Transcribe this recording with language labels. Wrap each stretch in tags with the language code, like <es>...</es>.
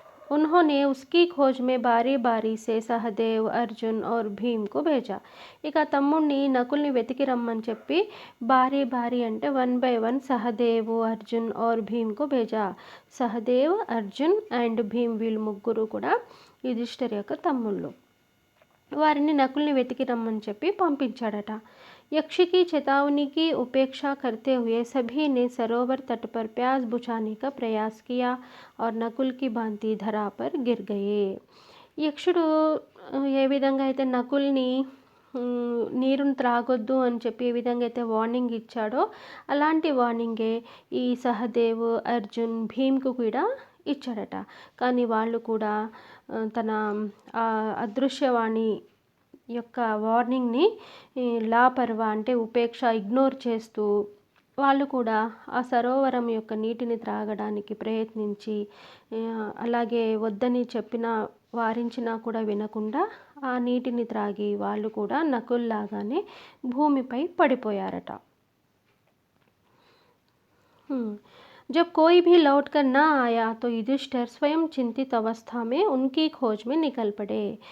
<hi>उन्होंने उसकी खोज में बारी बारी से सहदेव, अर्जुन और भीम को भेजा.</hi> <te>ఇక తమ్ముడిని నకుల్ని వెతికి రమ్మని చెప్పి బారీ అంటే 1 by 1 సహదేవ్, అర్జున్ और భీమ్</te> <hi>को भेजा.</hi> <te>సహదేవ్, అర్జున్ అండ్ భీమ్ వీళ్ళు ముగ్గురు కూడా యుధిష్ఠిర్ యొక్క తమ్ముళ్ళు. వారిని నకుల్ని వెతికి రమ్మని చెప్పి పంపించాడట.</te> <hi>यक्ष की चेतावनी की उपेक्षा करते हुए सभी ने सरोवर तट पर प्यास बुझाने का प्रयास किया और नकुल की भांति धरा पर गिर गए.</hi> <te>యక్షుడు ఏ విధంగా అయితే నకుల్ని నీరుని త్రాగొద్దు అని చెప్పి ఏ విధంగా అయితే వార్నింగ్ ఇచ్చాడో అలాంటి వార్నింగే ఈ సహదేవ్, అర్జున్, భీమ్‌కు కూడా ఇచ్చాడట. కానీ వాళ్ళు కూడా తన అదృశ్యవాణి యొక్క వార్నింగ్‌ని లాపర్వా అంటే ఉపేక్ష ఇగ్నోర్ చేస్తూ వాళ్ళు కూడా ఆ సరోవరం యొక్క నీటిని త్రాగడానికి ప్రయత్నించి అలాగే వద్దని చెప్పినా వారించినా కూడా వినకుండా ఆ నీటిని త్రాగి వాళ్ళు కూడా నకుల్లాగానే భూమిపై పడిపోయారట.</te> <hi>जब कोई भी लौट कर ना आया तो युधिष्ठिर स्वयं चिंतित अवस्था में उनकी खोज में निकल पड़े.</hi>